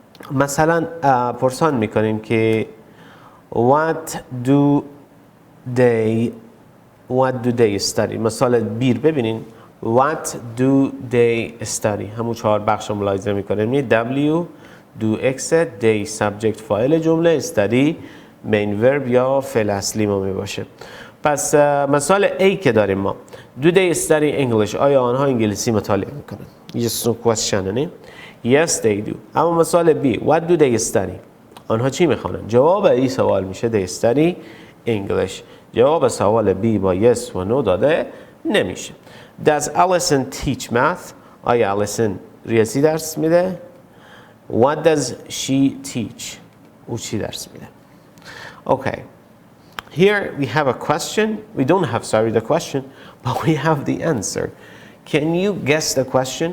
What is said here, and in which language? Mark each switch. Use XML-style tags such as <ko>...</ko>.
<fa>مثلا پرسان میکنیم که</fa> <en>what do they study.</en> <fa>مثال بیر ببینین</fa> <en>what do they study،</en> <fa>همون 4 بخش رو ملاحظه میکنیم. W do X they subject فاعل جمله، study main verb یا فعل اصلی ما می باشه. پس مثال A که داریم ما</fa> <en>do they study English،</en> <fa>آیا آنها انگلیسی مطالعه میکنن؟</fa> <en>yes no question</en> <fa>نه.</fa> <en>yes they do.</en> <fa>اما مثال B</fa> <en>what do they study،</en> <fa>آنها چی میخوانند؟ جواب این سوال میشه</fa> <en>they study English.</en> <fa>جواب سوال B با yes و no داده نمیشه.</fa> <en>does Alison teach math،</en> <fa>آیا Alison ریاضی درس میده؟</fa> <en>what does she teach،</en> <fa>او چی درس میده؟</fa> <en>okay, here we have a question. We don't have the question, but we have the answer. Can you guess the question?</en>